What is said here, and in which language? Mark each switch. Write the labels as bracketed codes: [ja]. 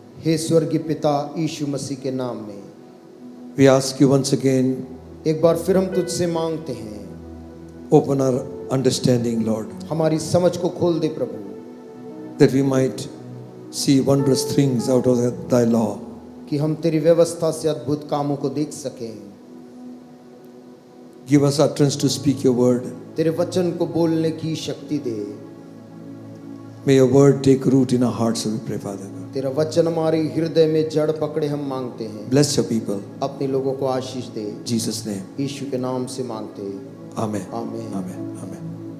[hi] हे स्वर्गीय पिता यीशु मसीह के नाम में [en] we ask you once again, [hi] एक बार फिर हम तुझसे मांगते हैं, [en] open our understanding, Lord, [hi] हमारी समझ को खोल दे प्रभु, [en] that we might see wondrous things out of thy law. [hi] कि हम तेरी व्यवस्था से अद्भुत कामों को देख सकें। [en] Give us utterance to speak your word. [hi] तेरे वचन को बोलने की शक्ति दे। [en] May your word take root in our hearts, we pray, Father God. [hi] तेरा वचन हमारे हृदय में जड़ पकड़े, हम मांगते हैं। [en] Bless your people. [hi] अपने लोगों को आशीष दे, [en] In Jesus' name. [hi] यीशु के नाम से मांगते हैं। [en] Amen. [hi] आमीन। [en] Amen. Amen.